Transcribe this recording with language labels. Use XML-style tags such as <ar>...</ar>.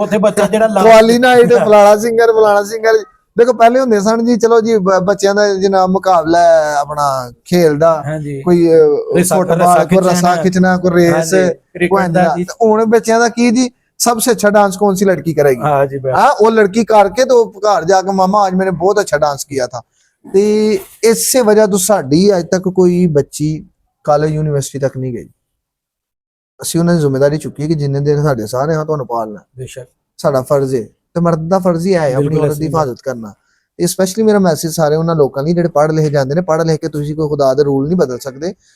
<pa>ਉੱਥੇ ਬੱਚਾ ਜਿਹੜਾ ਕੁਆਲੀ ਨਾਈਟ ਫਲਾਣਾ ਸਿੰਗਰ ਦੇਖੋ ਪਹਿਲੇ ਹੁੰਦੇ ਸਨ ਜੀ, ਚਲੋ ਜੀ ਬੱਚਿਆਂ ਦਾ ਜਨਾਬ ਮੁਕਾਬਲਾ ਆਪਣਾ ਖੇਲ ਦਾ, ਕੋਈ ਫੁੱਟਬਾਲ, ਕੋਈ ਰਸਾ ਖਿੱਚਣਾ, ਕੋਈ ਰੇਸ, ਹੁਣ ਬੱਚਿਆਂ ਦਾ ਕੀ ਜੀ</pa> <hi>सबसे अच्छा डांस कौन सी लड़की करेगी? हाँ जी, वो लड़की करके तो घर जाके मामा आज मैंने बहुत अच्छा डांस किया था।</hi> <pa>ਤੇ ਇਸੇ ਵਜ੍ਹਾ ਤੋਂ ਸਾਡੀ ਅੱਜ ਤੱਕ ਕੋਈ ਬੱਚੀ ਕਾਲਜ ਯੂਨੀਵਰਸਿਟੀ ਤੱਕ ਨਹੀਂ ਗਈ। ਅਸੀਂ ਉਹਨਾਂ ਦੀ ਜ਼ਿੰਮੇਵਾਰੀ ਚੁੱਕੀ ਹੈ ਕਿ ਜਿੰਨੇ ਦਿਨ ਸਾਡੇ ਸਾਰੇ ਹਾਂ ਤੁਹਾਨੂੰ ਪਾਲਣਾ ਬੇਸ਼ੱਕ ਸਾਡਾ ਫਰਜ਼ ਹੈ, ਤੇ ਮਰਦ ਦਾ ਫਰਜ਼ ਹੀ ਹੈ ਆਪਣੀ ਔਰਤ ਦੀ ਹਿਫਾਜ਼ਤ ਕਰਨਾ। ਤੇ ਸਪੈਸ਼ਲੀ ਮੇਰਾ ਮੈਸੇਜ ਸਾਰੇ ਉਹਨਾਂ ਲੋਕਾਂ ਲਈ ਜਿਹੜੇ ਪੜ੍ਹ ਲਿਖੇ ਜਾਂਦੇ ਨੇ, ਪੜ੍ਹ ਲਿਖ ਕੇ ਤੁਸੀਂ ਕੋਈ ਖੁਦਾ ਦੇ ਰੂਲ ਨਹੀਂ ਬਦਲ ਸਕਦੇ।</pa>